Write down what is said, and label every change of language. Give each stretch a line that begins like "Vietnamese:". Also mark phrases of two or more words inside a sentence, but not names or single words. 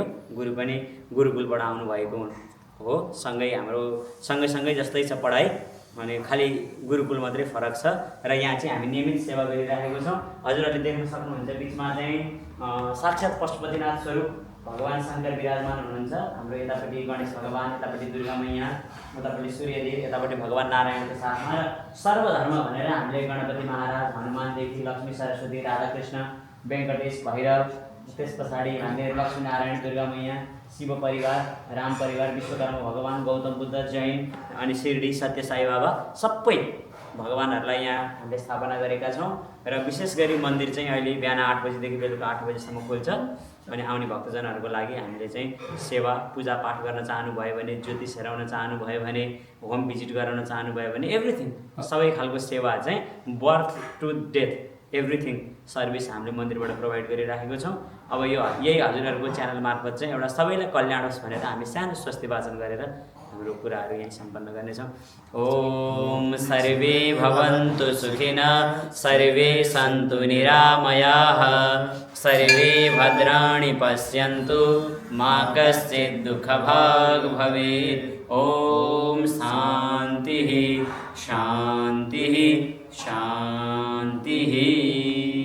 Nepali: गुरु पनि गुरुकुलबाट आउनुभएको हो। सँगै हाम्रो सँगै जस्तै छ पढाइ अनि खालि गुरुकुल मात्रै फरक छ र यहाँ चाहिँ हामी नियमित सेवा गरिरहेको छौँ। हजुरहरूले देख्न सक्नुहुन्छ बिचमा चाहिँ साक्षात् पशुपतिनाथ स्वरूप भगवान शङ्कर विराजमान हुनुहुन्छ। हाम्रो यतापट्टि गणेश भगवान, यतापट्टि दुर्गा मैया, उतापट्टि सूर्यदेव, यतापट्टि भगवान नारायणको साथमा र सर्वधर्म भनेर हामीले गणपति महाराज, हनुमानदेखि लक्ष्मी सरस्वती, राधाकृष्ण, वेङ्कटेश, भैरव, त्यस पछाडि हामीले लक्ष्मीनारायण, दुर्गा मैया, शिव परिवार, राम परिवार, विश्वकर्मा भगवान, गौतम बुद्ध, जैन अनि शिरडी सत्य साई बाबा सबै भगवानहरूलाई यहाँ हामीले स्थापना गरेका छौँ। र विशेष गरी मन्दिर चाहिँ अहिले बिहान 8 बजीदेखि बेलुका 8 बजीसम्म खोल्छ अनि आउने भक्तजनहरूको लागि हामीले चाहिँ सेवा पूजापाठ गर्न चाहनुभयो भने, ज्योतिष हेराउन चाहनुभयो भने,
English: home visit
Nepali: गराउन चाहनुभयो भने एभ्रिथिङ सबै खालको सेवा चाहिँ
English: birth to death everything service
Nepali: हामीले मन्दिरबाट प्रोभाइड गरिराखेको छौँ। अब यो यही हजुरहरूको च्यानल मार्फत चाहिँ एउटा सबैलाई कल्याण होस् भनेर हामी सानो स्वस्ति वाचन गरेर हाम्रो कुराहरू यहीँ सम्पन्न गर्नेछौँ।
Sanskrit: ओम सर्वे भवन्तु सुखिनः, सर्वे सन्तु निरामयाः, सर्वे भद्राणि पश्यन्तु, मा कश्चित् दुःखभाग् भवेत्। ओम शान्तिः शान्तिः शान्तिः।